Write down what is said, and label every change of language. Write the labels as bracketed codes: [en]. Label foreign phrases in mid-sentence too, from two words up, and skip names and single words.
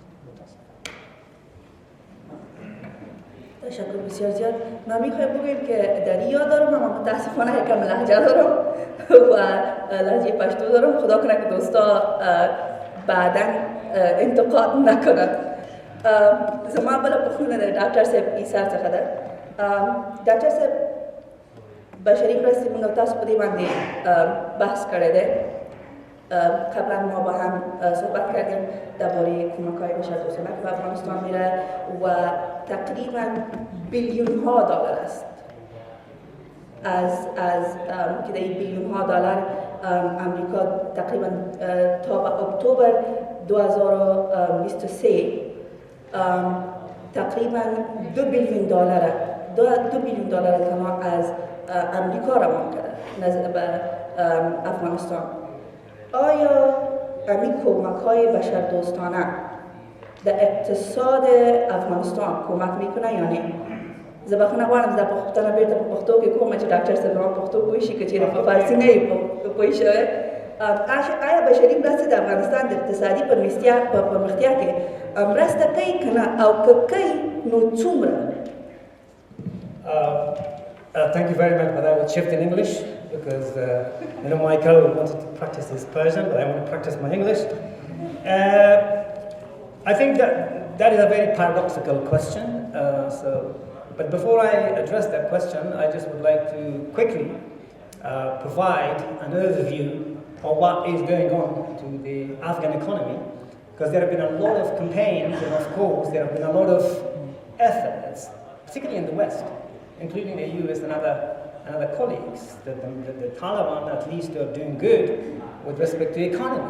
[fa] تشکر بسیار زیاد. من میخوایم بگویم که در یاد دارم اما متاسفانه یکم لهجه دارم و لهجه پشتو دارم خدا کنه که دوستا بعدا انتقاد نکنند. [ps] زمان بلا بخونه در دکتر صاحب ایسار څخه ده دکتر صاحب بشری راستی موږ تاسو په دې باندې بحث کړی دی [fa] قبلا ما با هم صحبت کردیم درباره کمک‌های بشردوستانه که به افغانستان میره و تقریبا بیلیون ها دلار است از که این بیلیون ها دلار امریکا تقریبا تا به اکتبر 2023 تقریبا 2 بیلیون دلار 2 بیلیون دلار تمام از امریکا روان کرده نزد به افغانستان. آیا امی کمک‌های بشردوستانه در اقتصاد افغانستان کمک میکنه یا نه؟ [ps] زبخونه غواړم زه پښتنه بیرته په پښتو کې کومه چې ډاکټر صاحب ما پښتو پوه شي که چیرې په فارسي نه وي پوه شوی آیا بشري مرستې د افغانستان د اقتصادي پرمختیا کې مرسته کوي که نه او که کوي نو څومره؟ [en] Thank you very much, but I will shift in English because my co wanted to practice his Persian, but I want to practice my English. I think that is a very paradoxical question. But before I address that question, I just would like to quickly provide an overview of what is going on to the Afghan economy, because there have been a lot of campaigns, and of course there have been a lot of efforts, particularly in the West, including the US and other colleagues, that the Taliban at least are doing good with respect to the economy.